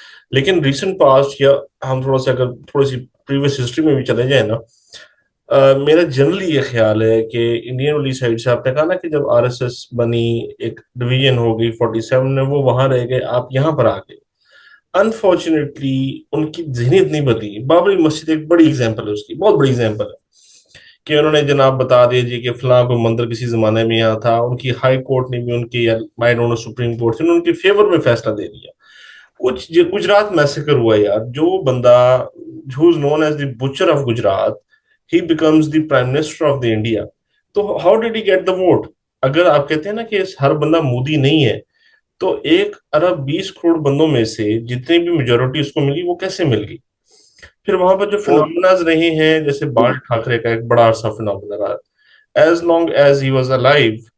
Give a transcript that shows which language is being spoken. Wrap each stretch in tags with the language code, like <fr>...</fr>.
<ur>لیکن recent past یا ہم تھوڑا سا اگر تھوڑی سی پریویس ہسٹری میں بھی چلے جائیں نا، میرا جنرلی یہ خیال ہے کہ انڈین والی سائڈ سے آپ نے کہا نا کہ جب آر ایس ایس بنی، ایک ڈویژن ہو گئی 47 میں، وہ وہاں رہ گئے، آپ یہاں پر آ گئے. انفارچونیٹلی ان کی ذہنیت نہیں بدلی. بابری مسجد ایک بڑی ایگزامپل ہے، اس کی بہت بڑی ایگزامپل ہے کہ انہوں نے جناب بتا دیا جی کہ فلاں کو مندر کسی زمانے میں یہاں تھا. ان کی ہائی کورٹ نے بھی ان کی،</ur> <en>I don't know</en> <ur>supreme court نے ان کے فیور میں فیصلہ دے دیا. کچھ گجرات میسیکر ہوا یار، جو بندہ</ur> <en>who is known as the butcher of Gujarat, he becomes the prime minister of the India.</en> <ur>تو</ur> <en>how did he get the vote؟</en> <ur>اگر آپ کہتے ہیں نا کہ ہر بندہ مودی نہیں ہے، تو 1 ارب 20 کروڑ بندوں میں سے جتنی بھی میجورٹی اس کو ملی وہ کیسے مل گئی؟ پھر وہاں پر جو فینومیناز رہے ہیں، جیسے بال ٹھاکرے کا ایک بڑا عرصہ فینومینا رہا،</ur> <en>As long as he was alive.</en>